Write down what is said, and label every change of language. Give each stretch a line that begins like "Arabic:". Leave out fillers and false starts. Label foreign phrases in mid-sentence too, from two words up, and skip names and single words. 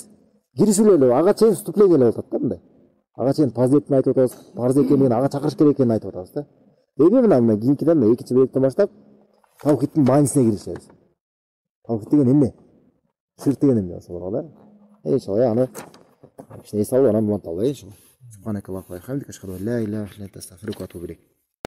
Kyrgyz: Киришүү эле, ага чейин вступление эле болуп атат да мындай. Ага чейин фазилетин айтып атабыз, парыз экенин, ага чакырыш керек экенин айтып атабыз да. Эми мына кийинкиден экинчи бөлүктөн баштап таухидтин маанисине киришебиз. Таухид деген эмне? Ширк деген эмне ошого да? Иншалла аны эс алып анан мынталай иншалла.
Arabic: سبحانك اللهم وبحمدك، أشهد أن لا إله إلا أنت، أستغفرك وأتوب إليك.